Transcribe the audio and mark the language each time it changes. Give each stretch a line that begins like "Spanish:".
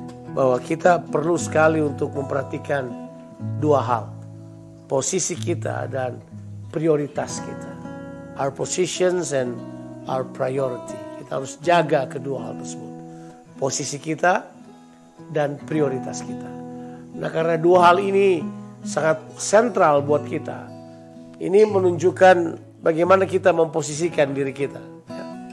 Indonesian: Bahwa kita perlu sekali untuk memperhatikan dua hal. Posisi kita dan prioritas kita.
English: Our positions and our priority.
Indonesian: Kita harus jaga kedua hal tersebut. Posisi kita dan prioritas kita. Nah, karena dua hal ini sangat sentral buat kita. Ini menunjukkan bagaimana kita memposisikan diri kita. Ya.